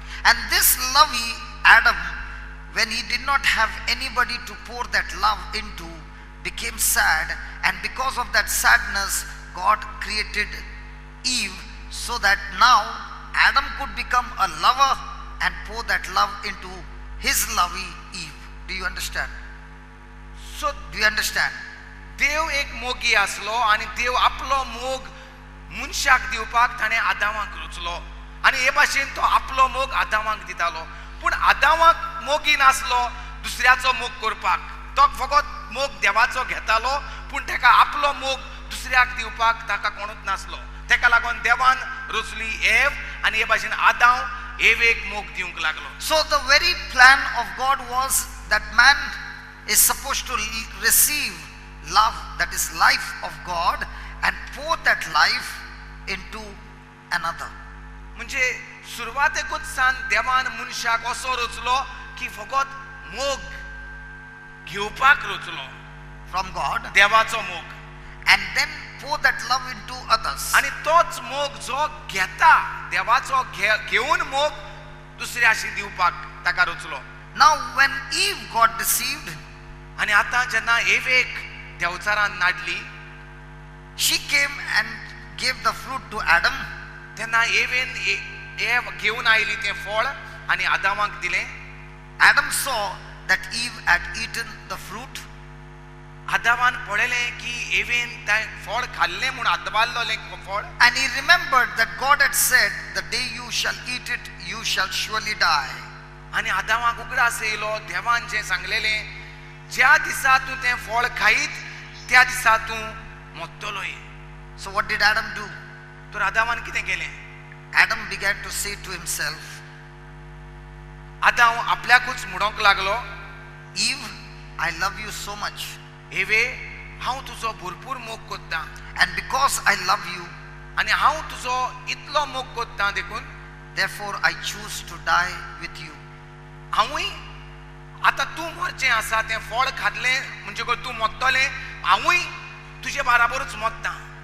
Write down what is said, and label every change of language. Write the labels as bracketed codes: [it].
[en] And this lovey, Adam, when he did not have anybody to pour that love into, became sad, and because of that sadness God created Eve so that now Adam could become a lover and pour that love into his lovey Eve. Do you understand? So Do you understand? [kok] देव एक मोगी आसलो आणि देव आपलो मोग मनशाक दिवपाक ताणें आदामाक रचलो. आणि हे भाशेन तो आपलो मोग आदामाक दितालो. पूण आदामाक मोगी नासलो दुसऱ्याचो मोग करपाक. तो फकत मोग देवाचो घेतालो पूण तेका आपलो मोग दुसऱ्याक दिवपाक ताका कोणूच नासलो. तेका लागून देवान रचली एव आणि हे भाशेन आदाम एवेक मोग दिवंक लागलो. [en] So the very plan of God was that man is supposed to receive love, that is life of God, and pour that life into another. [kok] म्हणजे सुरवातेकूच सान देवान मनशाक असो रचलो की फकत मोग घेवपाक रचलो [en] From God, [kok] देवाचो मोग. [en] and then pour that love into others. [kok] आणि तोच मोग जो घेता देवाचो घेऊन मोग दुसऱ्याशी दिवपाक ताका रचलो. [en] Now when Eve got deceived, [kok] आणि आता जेन्ना एवेक देवचारान नाडली [en] she came and gave the fruit to Adam. [kok] तेन्ना एव घेऊन आयली तें फळ आणि आदामाक दिलें. [en] Adam saw that Eve had eaten the fruit, [kok] आदामान पळयलें की एवेन तें फळ खाल्लें म्हूण आदबाल्लोलें फळ. [en] and he remembered that God had said, the day you shall eat it, you shall surely die. [kok] आणि आदामाक उगडास येयलो देवान जें सांगलेलें ज्या दिसा तूं तें फळ खायत त्या दिसा तूं मरतलोय. [en] So what did Adam do? [kok] तर आदामान कितें केलें? [en] Adam began to say to himself, [kok] आदाम आपल्याकूच म्हणोंक लागलो, [en] Eve, I love you so much, [kok] एवे हांव तुजो भरपूर मोग कोत्तां [en] and because I love you, [kok] आनी हांव तुजो इतलो मोग कोत्तां देखून [en] therefore I choose to die with you. [kok] हांवूय आतां तूं मरचें आसा तें फळ खाल्लें म्हणजे तूं मरतलें, हांवूय तुजे बाराबरूच मरतां.